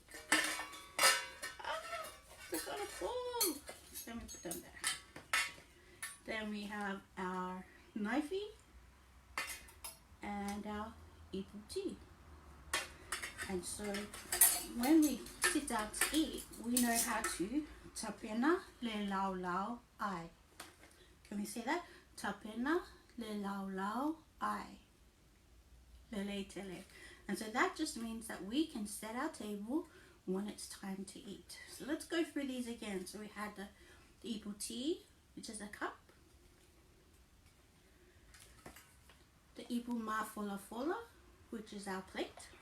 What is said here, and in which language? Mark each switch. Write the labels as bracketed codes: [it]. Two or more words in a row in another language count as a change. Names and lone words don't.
[en] They're gonna fall. Let me put them there. Then we have our knifey and our [sm] ipu tea. [en] And so when we sit down to eat, we know how to [sm] tapena le lau lau ai. [en] Can we say that? [sm] Tapena le lau lau ai. Lele tele. [en] And so that just means that we can set our table when it's time to eat. So let's go through these again. So we had the [sm] ipu tea, [en] which is a cup. The [sm] ipu mafula fula, [en] which is our plate.